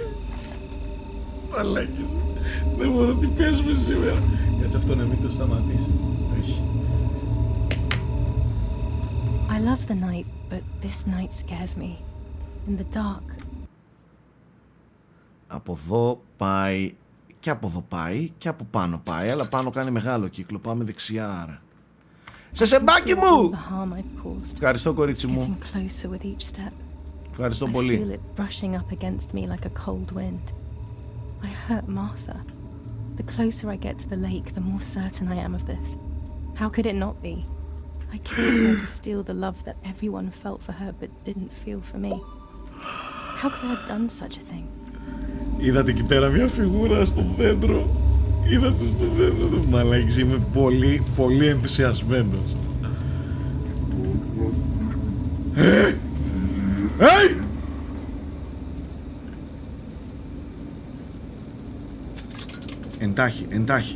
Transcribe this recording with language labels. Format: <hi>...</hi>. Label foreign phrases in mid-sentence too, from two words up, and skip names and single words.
<el>Μαλάκες. Δεν μπορώ, τι παίζουμε σήμερα. Κάτσε αυτό να μην το σταματήσει. Όχι.</el> <en>I love the night, but this night scares me. In the dark.</en> <el>Από εδώ πάει και από εδώ πάει και από πάνω πάει, αλλά πάνω κάνει μεγάλο κύκλο. Πάμε δεξιά, άρα. Σε σεμπάκι μου! Ευχαριστώ, κορίτσι μου. Ευχαριστώ πολύ.</el> <en>I feel it brushing up against me like a cold wind. I hurt Martha. The closer I get to the lake, the more certain I am of this. How could it not be? I killed her to steal the love that everyone felt for her but didn't feel for me. How could I have done such a thing?</en> <el>Είδατε εκεί πέρα μια φιγούρα στο δέντρο. Είδατε στο δέντρο. Μαλάκης, είμαι πολύ, πολύ ενθουσιασμένος.</el> <en>Hey!</en> <el>Εντάχει, εντάχει.</el>